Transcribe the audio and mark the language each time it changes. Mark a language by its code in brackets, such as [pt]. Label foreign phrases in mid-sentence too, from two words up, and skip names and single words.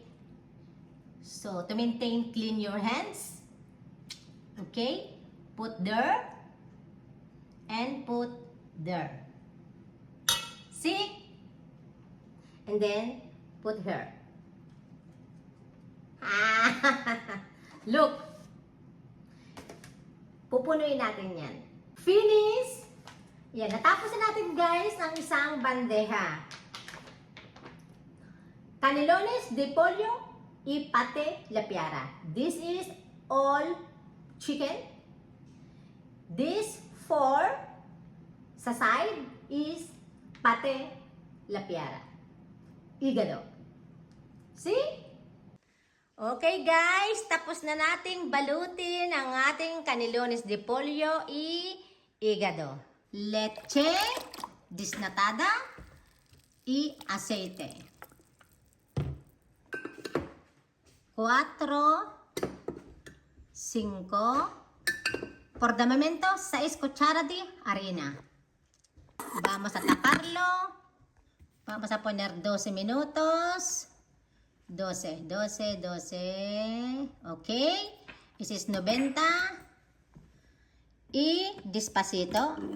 [en] So, to maintain clean your hands, okay, put there and put there. See? And then, put here. Look! [tl] Pupunuin natin yan. Finish! Yan, natapos na natin guys ang isang bandeja. [es] Canelones de pollo y pate la piara. [en] This is all chicken. This 4 sa side is pate la piara. [es] Hígado. [en] See? [tl] Okay guys, tapos na nating balutin ang ating [es] canelones de pollo y hígado. Leche desnatada y aceite. 4, 5, por de momento 6 cucharas de harina. Vamos a taparlo. Vamos a poner 12 minutos. 12. Ok. [en] This is 90. [es] Y despacito.